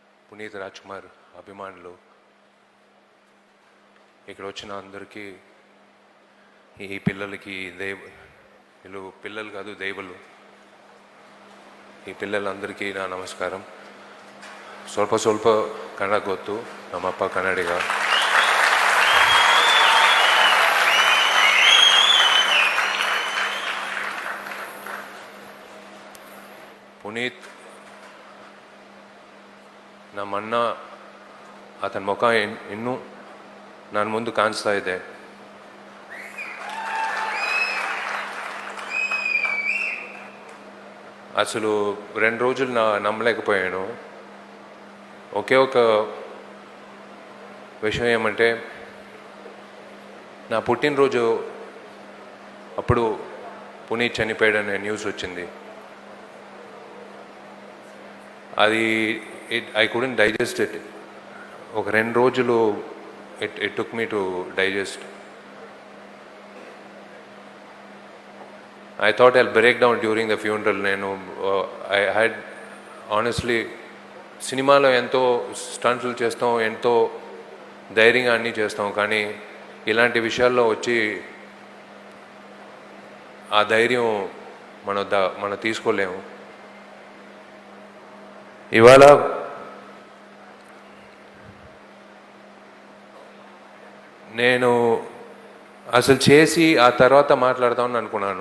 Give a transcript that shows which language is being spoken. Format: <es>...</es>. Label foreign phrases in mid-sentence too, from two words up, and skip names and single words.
<te>పునీత్ రాజ్ కుమార్ అభిమానులు, ఇక్కడ వచ్చిన అందరికీ, ఈ పిల్లలకి వీళ్ళు పిల్లలు కాదు దైవలు, ఈ పిల్లలందరికీ నా నమస్కారం.</te> <kn>ಸ್ವಲ್ಪ ಕನ್ನಡ ಗೊತ್ತು, ನಮ್ಮಪ್ಪ ಕನ್ನಡಿಗ. పునీత్ ನಮ್ಮಣ್ಣ,</kn> <te>అతని ముఖ</te> <kn>ಇನ್ನೂ ನನ್ನ ముందు ಕಾಣಿಸ್ತಾ ಇದೆ.</kn> <te>అసలు 2 రోజులు నమ్మలేకపోయాను. ఒకే ఒక విషయం ఏమంటే, నా పుట్టినరోజు అప్పుడు పునీత్ చనిపోయాడనే న్యూస్ వచ్చింది.</te> <en>అది I couldn't digest it.</en> <te>ఒక 2 రోజులు</te> <en>it took me to digest. I thought I'll break down during the funeral. I had honestly,</en> <te>సినిమాలో ఎంతో స్టంట్లు చేస్తాం, ఎంతో ధైర్యంగా అన్నీ చేస్తాం, కానీ ఇలాంటి విషయాల్లో వచ్చి ఆ ధైర్యం మనం తీసుకోలేము. ఇవాళ నేను అసలు చేసి ఆ తర్వాత మాట్లాడదామని అనుకున్నాను.</te>